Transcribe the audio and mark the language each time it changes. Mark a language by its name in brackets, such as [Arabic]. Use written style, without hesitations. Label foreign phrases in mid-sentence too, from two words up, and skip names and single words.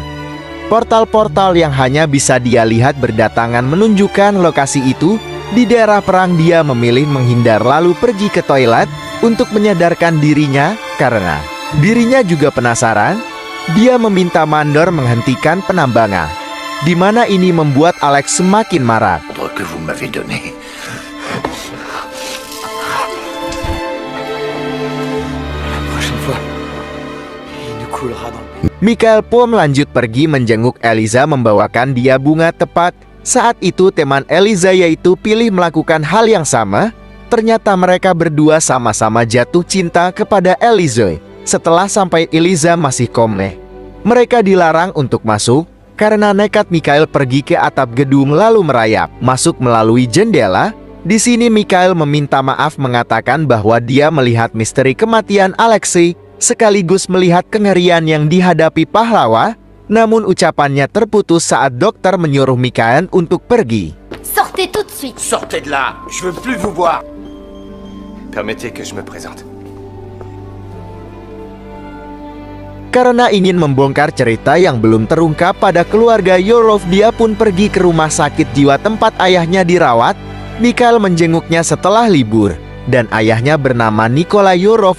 [Indonesian] Portal-portal yang hanya bisa dia lihat berdatangan menunjukkan lokasi itu. Di daerah perang dia memilih menghindar lalu pergi ke toilet untuk menyadarkan dirinya. Karena dirinya juga penasaran, dia meminta Mandor menghentikan penambangan, di mana ini membuat Alex semakin marah. [French] Que vous m'avez donné. La prochaine fois, il nous coulera dans le... [Indonesian] Mikhail pun lanjut pergi menjenguk Eliza, membawakan dia bunga. Tepat saat itu teman Eliza yaitu Pilih melakukan hal yang sama. Ternyata mereka berdua sama-sama jatuh cinta kepada Eliza. Setelah sampai Eliza masih koma, mereka dilarang untuk masuk. Karena nekat Mikhail pergi ke atap gedung lalu merayap masuk melalui jendela. Di sini Mikhail meminta maaf, mengatakan bahwa dia melihat misteri kematian Alexei sekaligus melihat kengerian yang dihadapi pahlawan. Namun ucapannya terputus saat dokter menyuruh Mikhail untuk pergi. [French] Sortez tout de suite. Sortez de là, je veux plus vous voir. Permettez que je me présente. [Indonesian] Karena ingin membongkar cerita yang belum terungkap pada keluarga Yurov, dia pun pergi ke rumah sakit jiwa tempat ayahnya dirawat. Mikhail menjenguknya setelah libur, dan ayahnya bernama Nikolai Yurov.